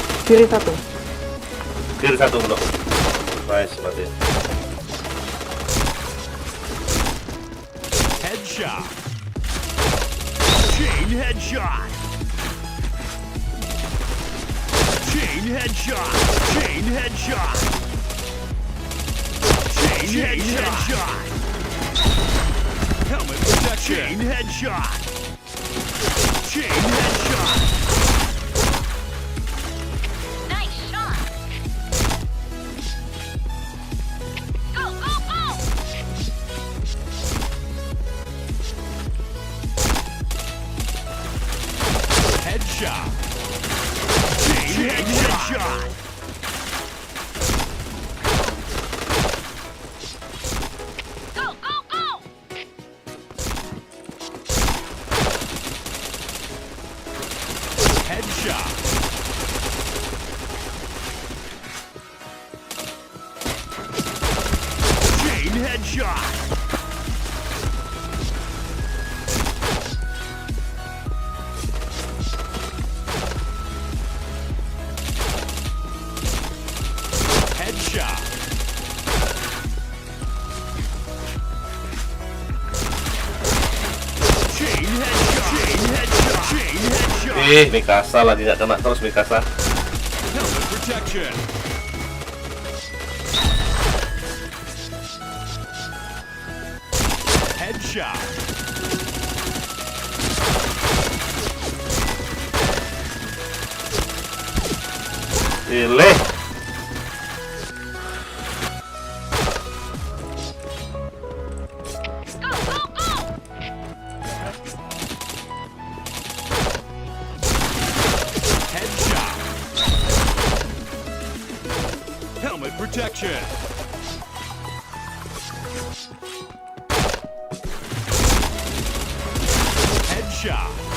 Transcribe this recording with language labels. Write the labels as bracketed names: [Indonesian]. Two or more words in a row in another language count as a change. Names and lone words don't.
[Indonesian] Kiri satu. Kiri satu bro. Nice, mati. [English] Headshot. Chain headshot. Chain headshot. Chain headshot. Chain headshot. Helmet protection. Chain headshot. Chain headshot. Nice shot. Go, go, go. Headshot. Chain headshot. Go, go, go. Headshot. Chain headshot. Headshot. Chain headshot. Chain headshot. Chain headshot. [Indonesian] Mikasa lagi nggak kena terus Mikasa. [English] Helmet protection. Headshot. [Indonesian] Pilih. [English] Go, go, go. Headshot. Helmet protection. Headshot.